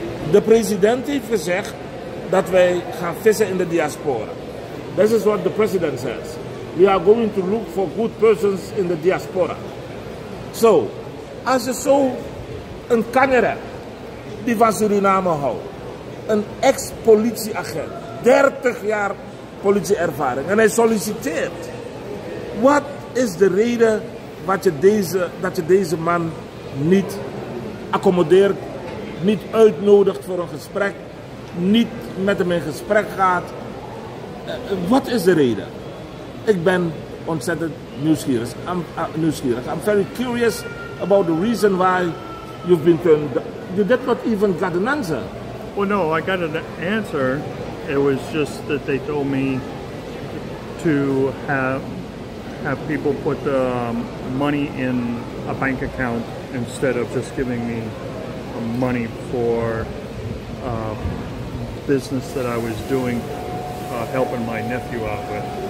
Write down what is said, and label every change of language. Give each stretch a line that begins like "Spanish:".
Dutch: De president heeft gezegd dat wij gaan vissen in de diaspora.
English: This is what the president says. We are going to look for good persons in the diaspora.
Dutch: So, als je zo een kanjer hebt die van Suriname houdt, een ex-politieagent, 30 jaar politieervaring, en hij solliciteert. Wat is de reden dat je deze man niet accommodeert, niet uitnodigt voor een gesprek, niet met hem in gesprek gaat? Wat is de reden? Ik ben ontzettend nieuwsgierig.
English: I'm very curious about the reason why you've been turned. You did not even get an answer. Well, no, I got an answer. It was just that they told me to have people put money in a bank account instead of just giving me money for business that I was doing, helping my nephew out with.